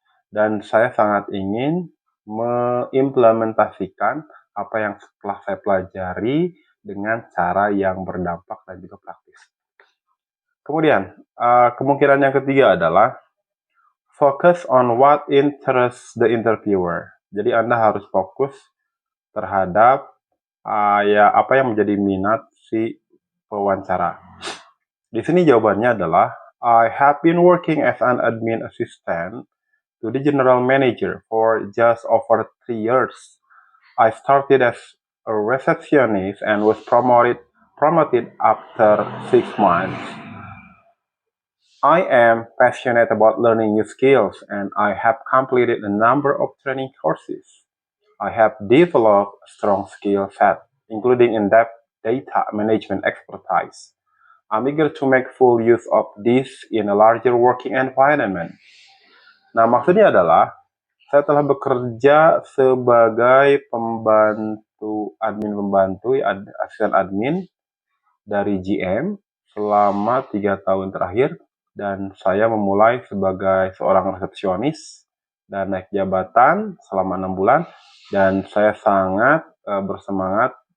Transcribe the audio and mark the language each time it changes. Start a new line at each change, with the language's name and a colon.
Indonesian: Dan saya sangat ingin mengimplementasikan apa yang telah saya pelajari dengan cara yang berdampak dan juga praktis. Kemudian, kemungkinan yang ketiga adalah
English: focus on what interests the interviewer.
Indonesian: Jadi Anda harus fokus terhadap apa yang menjadi minat si pewawancara. Di sini jawabannya adalah
English: I have been working as an admin assistant to the general manager for just over 3 years. I started as a receptionist and was promoted after 6 months. I am passionate about learning new skills, and I have completed a number of training courses. I have developed a strong skill set, including in-depth data management expertise. I'm eager to make full use of this in a larger working environment.
Indonesian: Nah, maksudnya adalah saya telah bekerja sebagai asisten admin dari GM selama 3 tahun terakhir, dan saya memulai sebagai seorang resepsionis dan naik jabatan selama 6 bulan, dan saya sangat bersemangat